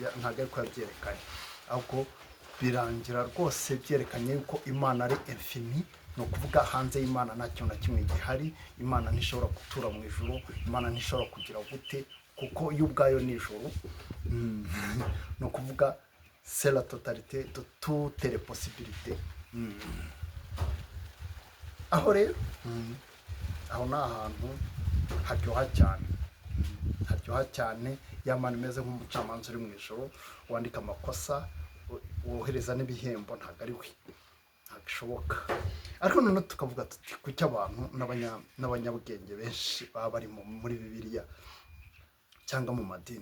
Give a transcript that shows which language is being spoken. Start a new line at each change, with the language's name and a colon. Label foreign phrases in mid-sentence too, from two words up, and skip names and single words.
Kinyarwanda: Ntabwo ariko yabyerekanye, ahubwo birangira rwose byerekanye yuko Imana ari infini. Ni ukuvuga hanze y'Imana nta kintu na kimwe gihari. Imana ntishobora gutura mu ijuru, Imana ntishobora kugira gute, kuko yo ubwayo ni ijuru. Ni ukuvuga
French: c'est la totalité de toutes les possibilités.
Kinyarwanda: Aho rero aho ni ahantu haryoha cyane, Imana imeze nk'umucamanza uri mu ijuru, wandika amakosa, wohereza n'ibihembo. Ntabwo ari we, ntabwo ishoboka. Ariko noneho tukavuga tuti kuki abantu n'abanyabwenge benshi baba bari muri Bibiliya cyangwa mu madini?